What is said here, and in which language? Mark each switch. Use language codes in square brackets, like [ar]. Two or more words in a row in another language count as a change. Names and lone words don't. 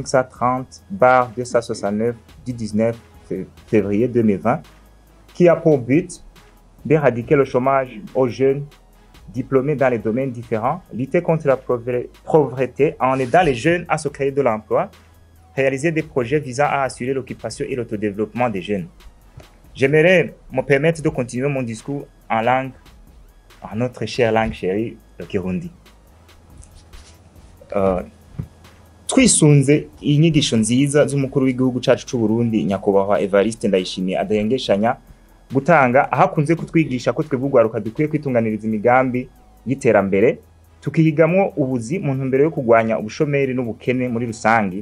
[fr] 530/269 du 19 février 2020, qui a pour but d'éradiquer le chômage aux jeunes diplômés dans les domaines différents, lutter contre la pauvreté en aidant les jeunes à se créer de l'emploi, réaliser des projets visant à assurer l'occupation et l'autodéveloppement des jeunes. J'aimerais me permettre de continuer mon discours en notre chère langue chérie, le Kirundi. [rn] Twisunze inyigisho nziza z'umukuru w'igihugu cyacu cy'u Burundi nyakubahwa Evariste Ndayishimiye adahengeshanya gutanga ahakunze kutwigisha ko twebugwaruka dukwiye kwitunganiriza imigambi y'iterambere tukihigamwo ubuzi mu ntumbero yo kugwanya ubushomeri n'ubukene muri rusangi.